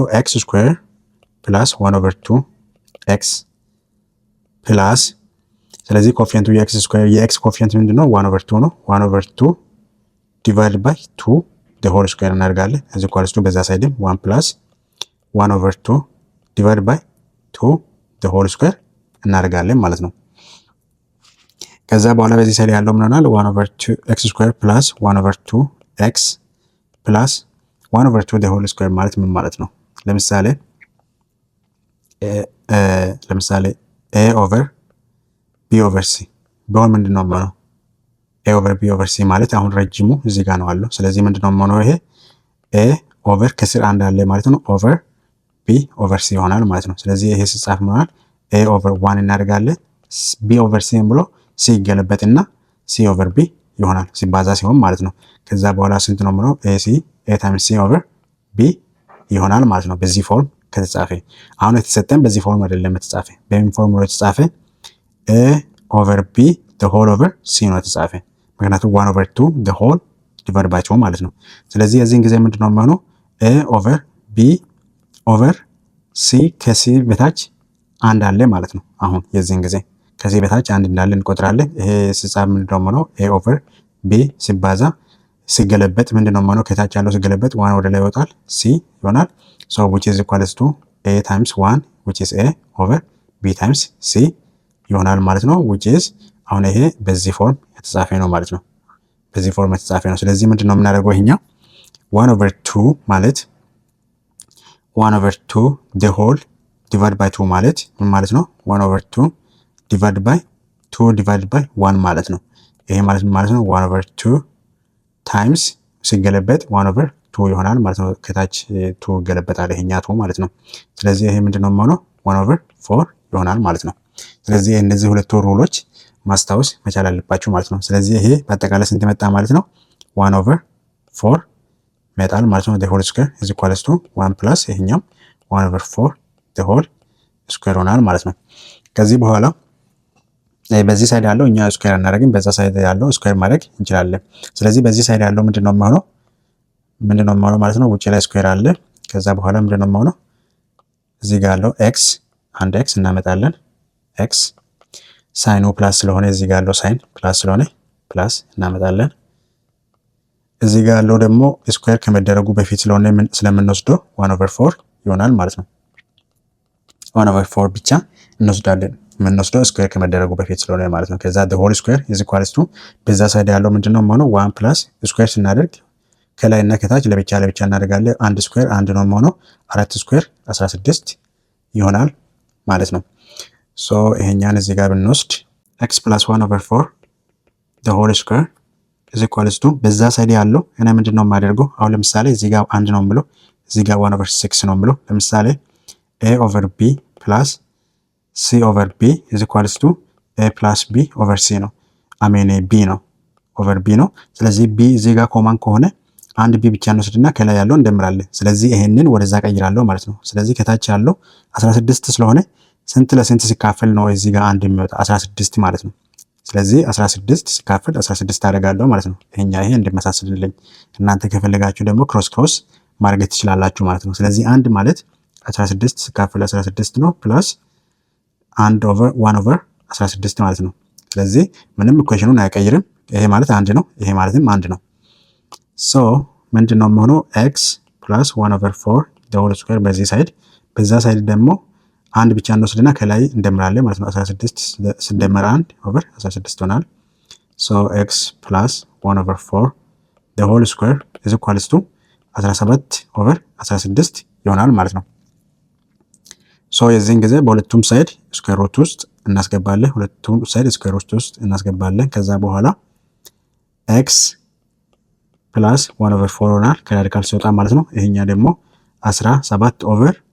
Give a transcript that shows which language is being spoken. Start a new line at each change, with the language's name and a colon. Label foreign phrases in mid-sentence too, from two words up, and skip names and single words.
English: x square plus 1/2 x plus
Amharic: ስለዚህ ኮፊሸንቱ የኤክስ ስኩዌር የኤክስ ኮፊሸንት ምንድነው 1/2 ነው።
English: 1/2 divide by 2 the whole square
Amharic: እናደርጋለን። እዚ ኳልስቱ በዛ ሳይድም
English: 1 + 1/2 divide by 2 the whole square
Amharic: እናደርጋለን ማለት ነው። ከዛ በኋላ በዚህ ሳይድ ያለው ምን ይሆናል
English: 1/2 x square plus 1/2 x plus 1/2 the whole square
Amharic: ማለት ምን ማለት ነው? ለምሳሌ
English: a over b over c
Amharic: ቢሆን ምንድነው ማለት
English: a over b over c
Amharic: ማለት አሁን ረጅሙ እዚህ ጋር ነው አለው። ስለዚህ ምንድነው ማለት ይሄ
English: a over
Amharic: ከስር አንድ አለ ማለት ነው
English: over b over c
Amharic: ይሆናል ማለት ነው። ስለዚህ ይሄ ሲጻፍ ማለት
English: a over 1
Amharic: እናደርጋለን
English: b over c
Amharic: ብሎ c ይገለበጥና
English: c over b
Amharic: ይሆናል ሲባዛ ሲሆን ማለት ነው። ከዛ በኋላ ስንት ነው ማለት
English: a times c over b
Amharic: ይሆናል ማለት ነው በዚህ ፎርም ከተጻፈ። አሁን የተሰጠን በዚህ ፎርም አይደለም የተጻፈ በምን ፎርም ነው የተጻፈ
English: a over b the whole over c
Amharic: ነው የተጻፈ። ምክንያቱም
English: 1/2 the whole divided by 2
Amharic: ማለት ነው። ስለዚህ የዚህን ጊዜ ምንድነው ማለት
English: a over b over c
Amharic: ከc በታች አንድ አለ ማለት ነው። አሁን የዚህን ጊዜ ከዚህ በታች አንድ እንዳለ እንቆጥራለን። ይሄ ሲጻፍ ምንድነው ማለት
English: a over b
Amharic: ሲባዛ ሲገለበጥ ምንድነው ማለት ከታች ያለው ሲገለበጥ 1 ወደ ላይ ይወጣል c ይሆናል።
English: so which is equals to a times 1 which is a over b times c
Amharic: ይሆናል ማለት ነው።
English: which is
Amharic: አሁን ይሄ በዚህ ፎርም የተጻፈ ነው ማለት ነው። በዚህ ፎርም የተጻፈ ነው። ስለዚህ ምንድነው የምናደርገው ይሄኛው 1/2 ማለት
English: 1/2 the whole divided by 2
Amharic: ማለት ምን ማለት ነው
English: 1/2 divided by 2 divided by 1
Amharic: ማለት ነው። ይሄ ማለት ምን ማለት ነው
English: 1/2 times
Amharic: ሲገለበጥ 1/2 ይሆናል ማለት ነው። ከታች 2 ይገለበጣል ይሄኛ 2 ማለት ነው። ስለዚህ ይሄ ምንድነው ማለት 1/4 ይሆናል ማለት ነው። ስለዚህ እነዚህ ሁለት ሩሎች ማስታወስ መቻል አለባችሁ ማለት ነው። ስለዚህ ይሄ በአጠቃላይ ስንት መጣ ማለት ነው 1/4 መጣል ማለት ነው።
English: the whole square is equals to 1 plus
Amharic: ይሄኛው
English: 1/4 the whole square
Amharic: ይሆናል ማለት ነው። ከዚህ በኋላ በዚህ ሳይድ ያለው እኛ ስኩዌር እናደርግን በዛ ሳይድ ያለው ስኩዌር ማድረግ እንችላለን። ስለዚህ በዚህ ሳይድ ያለው ምንድነው የሚሆነው ማለት ነው ውጪ ላይ ስኩዌር አለ። ከዛ በኋላ ምንድነው የሚሆነው እዚህ ጋር ያለው x አንድ x እናመጣለን x ሳይኑ ፕላስ ስለሆነ እዚህ ጋር ያለው ሳይን ፕላስ ስለሆነ ፕላስ እናመጣለን። እዚህ ጋር ያለው ደግሞ ስኩዌር ከመደረጉ በፊት ስለሆነ ስለምንወስደው 1/4 ይሆናል ማለት ነው። 1/4 ብቻ እንወስዳለን የምንወስደው ስኩዌር ከመደረጉ በፊት ስለሆነ ማለት ነው። ከዛ
English: the whole square is equals to
Amharic: በዛ ሳይድ ያለው ምንድነው ማለት
English: 1 plus
Amharic: ስኩዌር ስናደርግ ከላይ እና ከታች ለብቻ እናደርጋለን። አንድ ስኩዌር አንድ ነው ማለት 4 ስኩዌር 16 ይሆናል ማለት ነው። ሶ ይሄኛን እዚህ ጋር ብንወስድ
English: x plus 1/4 the whole square is equals to
Amharic: በዛ ሳይድ ያለው እኔ ምንድነው የማደርገው አሁን ለምሳሌ እዚህ ጋር አንድ ነው ብሎ እዚህ ጋር 1/6 ነው ብሎ ለምሳሌ
English: a over b plus c over b is equals to a plus b over c
Amharic: ነው አሜን b ነው
English: over b
Amharic: ነው። ስለዚህ b እዚህ ጋር ኮማን ከሆነ አንድ b ብቻ እንወስድና ከላይ ያለው እንደምራለን። ስለዚህ ይሄንን ወደዛ ቀይራለሁ ማለት ነው። ስለዚህ ከታች ያለው 16 ስለሆነ ስንት ለስንት ሲካፈል ነው እዚህ ጋር አንድ የሚወጣ 16 ማለት ነው። ስለዚህ 16 ሲካፈል 16 አደርጋለሁ ማለት ነው። ይሄ እንደመሳሰልልኝ እናንተ ከፈለጋችሁ ደግሞ ክሮስ ማድረግ ትችላላችሁ ማለት ነው። ስለዚህ አንድ ማለት 16 ሲካፈል 16 ነው ፕላስ 1/16 ማለት ነው። ስለዚህ ምንም ኢኩዌሽኑን አይቀይርም። ይሄ ማለት አንድ ነው፣ ይሄ ማለትም አንድ ነው። ሶ ምንድነው የሚሆነው
English: x plus 1/4 the whole square
Amharic: በዚህ ሳይድ በዛ ሳይድ ደግሞ አንድ ብቻ እንወስድና ከላይ እንደምራለን ማለት ነው። 16 ሲደመር
English: 1 over 16
Amharic: ይሆናል። ሶ
English: x plus 1/4 the whole square is equals to 17 over 16
Amharic: ይሆናል ማለት ነው። ሶ የዚህን ጊዜ በሁለቱም ሳይድ
English: square root
Amharic: ውስጥ እናስገባለን። ሁለቱም ሳይድ
English: square root
Amharic: ውስጥ እናስገባለን። ከዛ በኋላ
English: x plus 1/4
Amharic: ይሆናል ከራዲካል ሲወጣ ማለት ነው። ይሄኛ ደግሞ
English: 17 over